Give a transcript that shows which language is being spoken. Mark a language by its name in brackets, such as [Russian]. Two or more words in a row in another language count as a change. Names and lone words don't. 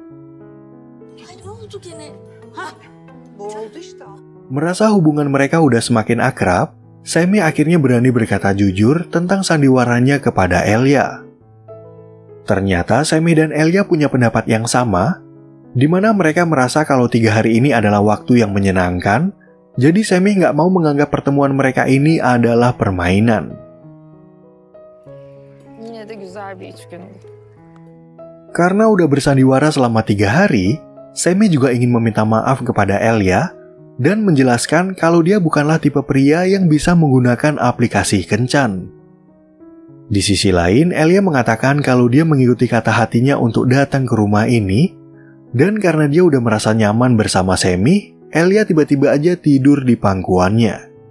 [Indonesian] Merasa hubungan mereka udah semakin akrab, Semi akhirnya berani berkata jujur tentang sandiwaranya kepada Elia. Ternyata Semi dan Elia punya pendapat yang sama, di mana mereka merasa kalau 3 hari ini adalah waktu yang menyenangkan, jadi Semi nggak mau menganggap pertemuan mereka ini adalah permainan. [Turkish] Yine de güzel bir iç gündü. [Indonesian] Karena udah bersandiwara selama 3 hari, Semi juga ingin meminta maaf kepada Elia dan menjelaskan kalau dia bukanlah tipe pria yang bisa menggunakan aplikasi kencan. Di sisi lain, Elia mengatakan kalau dia mengikuti kata hatinya untuk datang ke rumah ini, dan karena dia udah merasa nyaman bersama Semi, Elia tiba-tiba aja tidur di pangkuannya.